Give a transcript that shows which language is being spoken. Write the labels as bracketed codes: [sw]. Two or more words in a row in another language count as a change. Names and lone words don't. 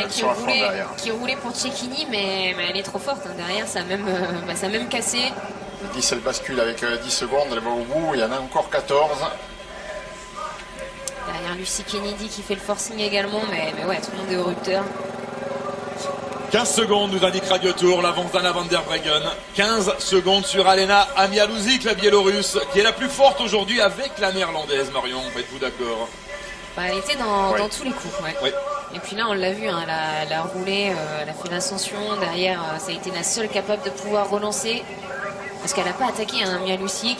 [fr] Ouais, qui roulait pour Cecchini, mais elle est trop forte. Hein. Derrière, ça a même cassé. Le 10, elle bascule avec 10 secondes, elle va au bout, il y en a encore 14. Derrière Lucy Kennedy qui fait le forcing également, mais ouais, tout le monde est au rupteur. 15 secondes nous indique Radio Tour, l'avance d'Anna van der Breggen. 15 secondes sur Alena Amialuzik, la Biélorusse, qui est la plus forte aujourd'hui avec la Néerlandaise, Marion, êtes-vous d'accord? Elle était dans tous les coups. Ouais. Oui. Et puis là, on l'a vu, hein, elle a roulé, elle a fait l'ascension. Derrière, ça a été la seule capable de pouvoir relancer. Parce qu'elle n'a pas attaqué un Mialuzik.